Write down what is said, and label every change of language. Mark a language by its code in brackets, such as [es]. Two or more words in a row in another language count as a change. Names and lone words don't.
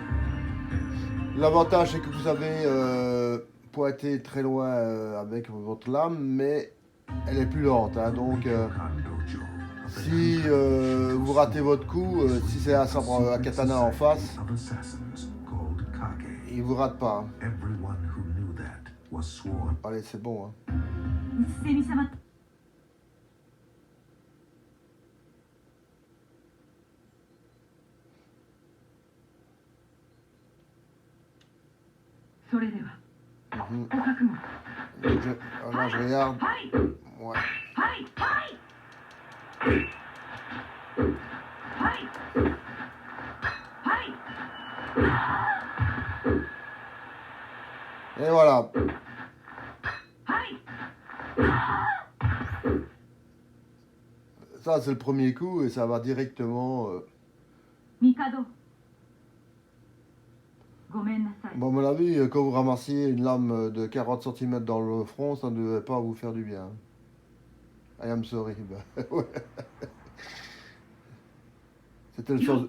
[fr] L'avantage c'est que vous savez pointer très loin avec votre lame, mais elle est plus lente. Hein, donc si vous ratez votre coup, si c'est un sabre à katana en face, il vous rate pas. Hein. Allez, c'est bon. Hein. [ja] セミ様それでは Mhm. お覚悟 [fr] Donc, là, je regarde. [ja] はい [fr] Ouais. [ja] はいはいはいはい [fr] Et voilà. [ja] はい [fr] Ça, c'est le premier coup et ça va directement. [ja] 帝ごめんなさい [fr] Bon, à mon avis, quand vous ramassiez une lame de 40 cm dans le front, ça ne devait pas vous faire du bien. [en] I am sorry. [fr] Ben, ouais. C'était le sens.